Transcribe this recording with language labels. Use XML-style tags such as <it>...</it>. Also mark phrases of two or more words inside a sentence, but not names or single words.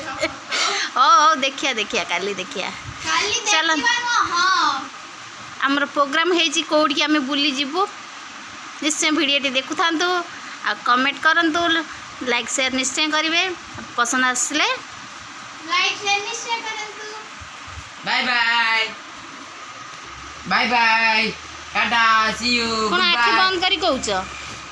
<or>ହଉ ହଉ ଦେଖିବା ଦେଖିବା, କାଲି ଦେଖିବା। କାଲି ଚାଲ। ଦେଖିବା ନୁହଁ, ହଁ। ଆମର ପ୍ରୋଗ୍ରାମ୍ ହେଇଛି କେଉଁଠିକି ଆମେ ବୁଲିଯିବୁ। ନିଶ୍ଚୟ ଭିଡ଼ିଓଟି ଦେଖୁଥାନ୍ତୁ ଆଉ କମେଣ୍ଟ କରନ୍ତୁ,</or> <en>like share</en> <or>ନିଶ୍ଚୟ କରିବେ। ପସନ୍ଦ ଆସିଲେ</or> <en>like share</en> <or>ନିଶ୍ଚୟ କରନ୍ତୁ।</or> <en>bye bye bye bye tata see you</en> <or>କ'ଣ ଆଖି ବନ୍ଦ କରି କହୁଛ?</or>